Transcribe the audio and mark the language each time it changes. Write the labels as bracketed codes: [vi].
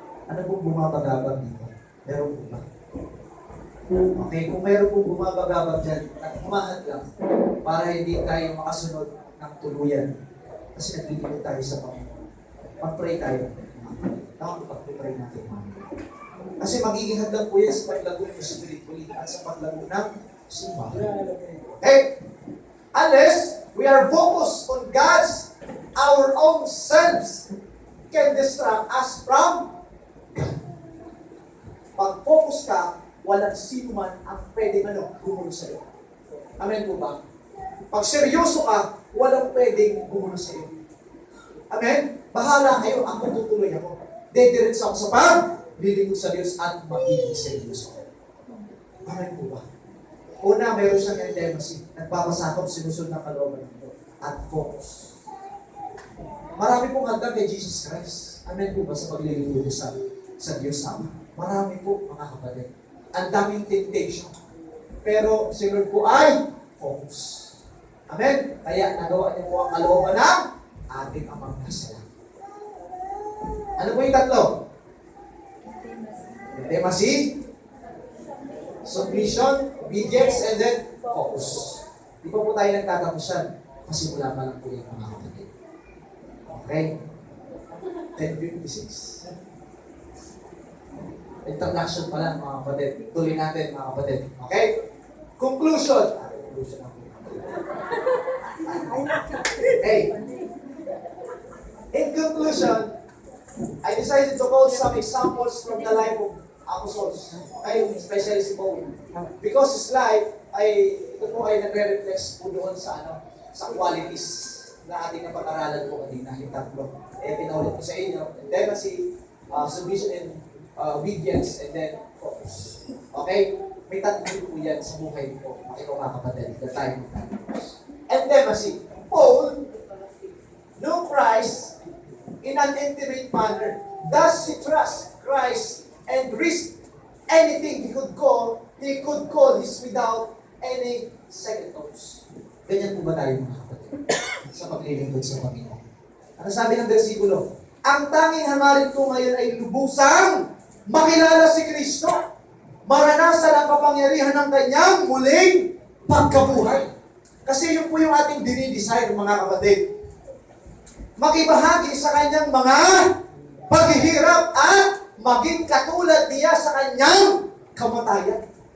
[tl] Ano pong bumabagabag dito? Meron po ba? Okay, kung meron pong bumabagabag dyan, humahad lang para hindi tayo makasunod ng tuluyan. Kasi naglilingkod tayo sa Panginoon. Mag-pray tayo. Tama po pag-pray natin. Kasi magiging hadlang po yan sa paglago ng spiritually at sa paglago ng simbahan. Okay? [en] Unless we are focused on God's, our own selves can distract us from God. [tl] Pag-focus ka, walang sino man ang pwedeng gumulo sa'yo. Amen po ba? Pag seryoso ka, walang pwedeng gumulo sa'yo. Amen? Bahala kayo, ako tutuloy ako. Dediretso ako sa paglilingkod sa Diyos at magiging seryoso. Amen po ba? Una, mayroon siyang intimacy. Nagpapasakop, sinusunod ng kalooban ng Diyos. At focus. Marami pong handa kay Jesus Christ. Amen po ba sa paglilingkod sa Diyos Ama? Marami po, mga kapatid. Ang daming temptation. Pero si Lord po ay focus. Amen? Kaya nagawa niyo po ang kalooban ng ating Amang nasa langit. Ano po yung tatlo? [en] Intimacy, submission, obedience, and then focus. [tl] Di ba po tayo nagtatapusan? Kasi wala pa lang po yung mga kapatid. Okay? 10:56. Introduction pa lang mga kapatid. Tuloy natin mga kapatid. Okay? Conclusion. Conclusion ako. Hey. [en] In conclusion, I decided to quote some examples from the life of apostles. [tl] Okay? Especially si Paul. [en] Because his life [tl] ito po ay nagre-reflect po doon sa sa qualities na ating napag-aralan po kanina, yung tatlo. Pinaulit ko sa inyo. [en] Intimacy, submission, and obedience, and then focus. Okay? [tl] May tatlo po yan sa buhay ko. Ikaw mga kapatid, [en] the time of times. Intimacy. Paul knew Christ in an intimate manner. Thus he trust Christ and risk anything he could call this without any second thoughts. [tl] Ganyan po ba tayo mga kapatid? Sa paglilingkod sa Panginoon. Ano sabi ng versikulo? Ang tanging hangarin ko ngayon ay lubusang makilala si Kristo. Maranasan ang kapangyarihan ng kanyang muling pagkabuhay. Kasi yun po yung ating dinidesire mga kapatid. Makibahagi sa kanyang mga paghihirap at maging katulad niya sa kanyang kamatayan.